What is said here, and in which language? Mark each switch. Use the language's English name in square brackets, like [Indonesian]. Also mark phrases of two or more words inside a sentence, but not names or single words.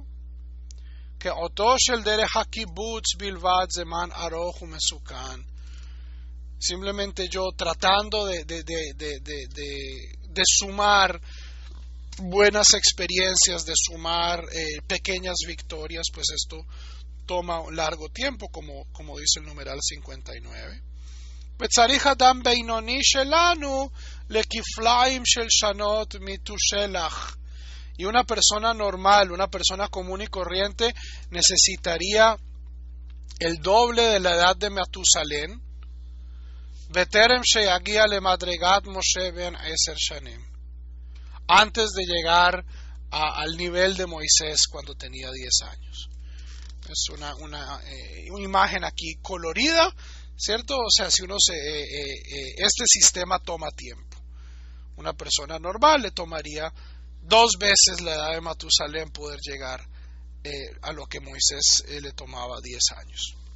[Spanish] Que simplemente yo tratando de sumar buenas experiencias, de sumar pequeñas victorias, pues esto toma un largo tiempo, como dice el numeral 59. [Hebrew] וצריך אדם בינוני שלנו לכפליים של שנות מתושלח. [Spanish] Y una persona normal, una persona común y corriente, necesitaría el doble de la edad de Matusalén. [Hebrew] בטרם שיגיע למדרגת משה בן 10 שנים. [Spanish] Antes de llegar al nivel de Moisés cuando tenía 10 años. Es una imagen aquí colorida, ¿cierto? O sea, si este sistema toma tiempo. Una persona normal le tomaría 2 veces la edad de Matusalén poder llegar a lo que Moisés le tomaba 10 años.